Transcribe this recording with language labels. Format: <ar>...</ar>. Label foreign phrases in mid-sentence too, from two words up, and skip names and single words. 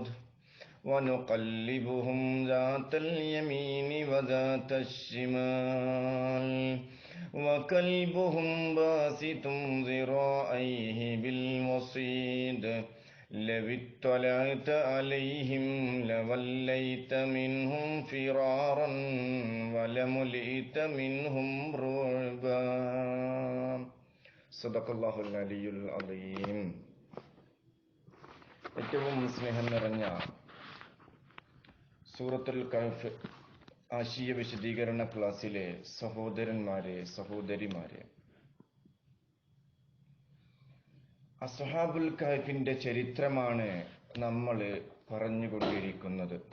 <ar>ونقلبهم ذات اليمين وذات الشمال وكلبهم باسط ذراعيه بالوصيد لو اطلعت عليهم لوليت منهم فرارا ولملئت منهم رعبا. صدق الله العلي العليم.</ar> <ml>ഏറ്റവും സ്നേഹം നിറഞ്ഞ സൂറത്തുൽ കഹ്ഫ് ആശയ വിശദീകരണ ക്ലാസ്സിലെ സഹോദരന്മാരെ, സഹോദരിമാരെ, അസ്ഹാബുൽ കഹ്ഫിന്റെ ചരിത്രമാണ് നമ്മൾ പറഞ്ഞുകൊണ്ടിരിക്കുന്നത്.</ml>